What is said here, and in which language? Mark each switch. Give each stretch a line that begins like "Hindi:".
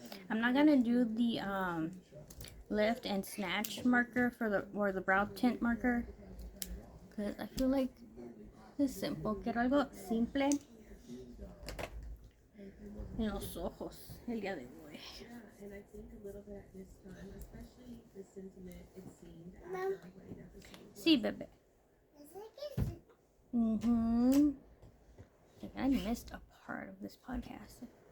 English: I'm not gonna do the lift and snatch marker or the brow tint marker, because I feel like
Spanish: Es simple. Quiero algo simple en los ojos el día de hoy.
English: Yeah, and I think a little bit at this time, especially the sentiment it seemed after our wedding episode.
Spanish: Sí, bebé. Mm-hmm.
English: I missed a part of this podcast.